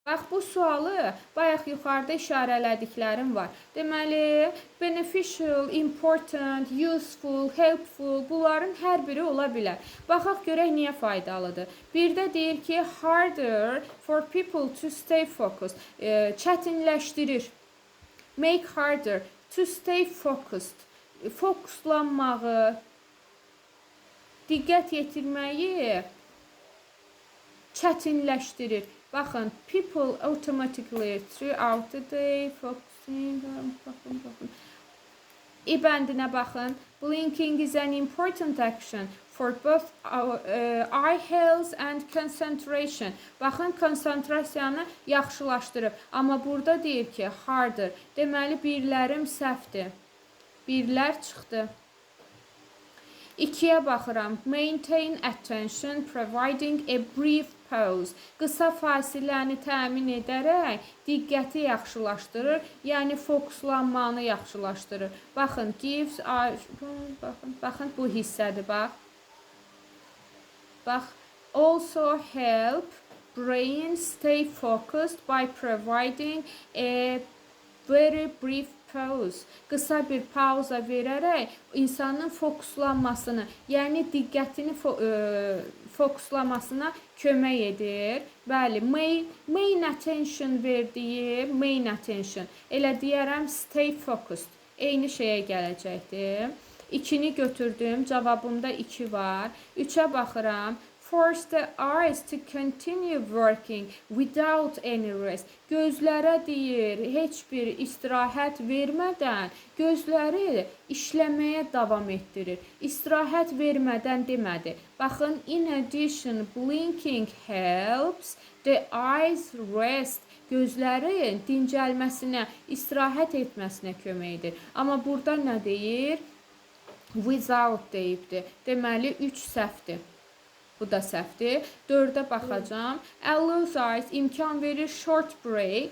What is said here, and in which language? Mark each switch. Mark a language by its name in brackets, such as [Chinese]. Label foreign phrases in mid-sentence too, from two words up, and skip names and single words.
[Azerbaijani] Bax, bu sualı bayaq yuxarıda işarələdiklərim var. Deməli, [English] beneficial, important, useful, helpful, [Azerbaijani] bunların hər biri ola bilər. Baxaq görək niyə faydalıdır. Birdə deyir ki, [English] harder for people to stay focused. [Azerbaijani] Çətinləşdirir. [English] Make harder to stay focused. [Azerbaijani] Fokuslanmağı, diqqət yetirməyi çətinləşdirir. Baxın, [English] people automatically throughout the day focusing. [Azerbaijani] Baxın. İbəndinə baxın. [English] Blinking is an important action for both eye health and concentration. [Azerbaijani] Baxın, konsentrasiyanı yaxşılaşdırır. Amma burada deyir ki, harder. Deməli, birlərim səhvdir. Birlər çıxdı. 2-yə baxıram. [English] Maintain attention, providing a brief pause. [Azerbaijani] Qısa fasiləni təmin edərək diqqəti yaxşılaşdırır, yəni fokuslanmanı yaxşılaşdırır. Baxın, gives, baxın bu hissədir, bax. Bax, [English] also help brain stay focused by providing a very brief pause. [Azerbaijani] Qısa bir pauza verərək insanın fokuslanmasını, yəni diqqətini fokuslamasına kömək edir. Bəli, [English] main attention verdiyi, main attention. [Azerbaijani] Elə deyərəm, [English] stay focused. [Azerbaijani] Eyni şeyə gələcəkdir. 2-ni götürdüm, cavabımda 2 var. 3-ə baxıram. [English] Force the eyes to continue working without any rest. [Azerbaijani] Gözlərə deyir, heç bir istirahət vermədən gözləri işləməyə davam etdirir. İstirahət vermədən demədi. Baxın, [English] in addition, blinking helps the eyes rest. [Azerbaijani] Gözlərin dincəlməsinə, istirahət etməsinə kömək edir. Amma burada nə deyir? Without deyibdir. Deməli, 3 səhvdir. Bu da səhvdir. 4-ə baxacağım. [English] Allows eyes [Azerbaijani] imkan verir [English] short breaks.